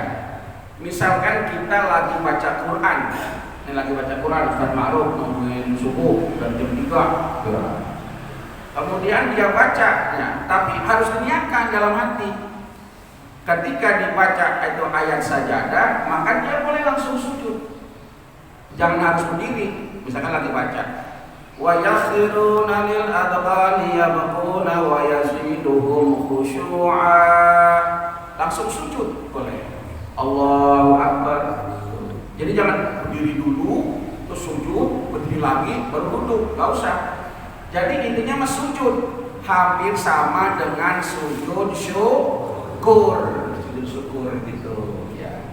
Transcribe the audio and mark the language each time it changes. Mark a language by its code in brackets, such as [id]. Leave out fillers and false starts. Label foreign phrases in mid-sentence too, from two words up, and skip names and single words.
[id] Misalkan kita lagi baca Quran, ini lagi baca Quran, Ustaz Ma'ruf nungguin subuh dan jam 3. Kemudian dia baca, ya, tapi harus diniatkan dalam hati. Ketika dibaca itu ayat sajadah, maka dia boleh langsung sujud. Jangan harus berdiri. Misalkan lagi baca, [ar] ويخرون للأذقان يبكون ويزيدهم خشوعا. [id] Langsung sujud boleh. [ar] الله أكبر. [id] Jadi jangan berdiri dulu, terus sujud, berdiri lagi, baru duduk, nggak usah. Jadi intinya mas sujud hampir sama dengan sujud syukur gitu ya.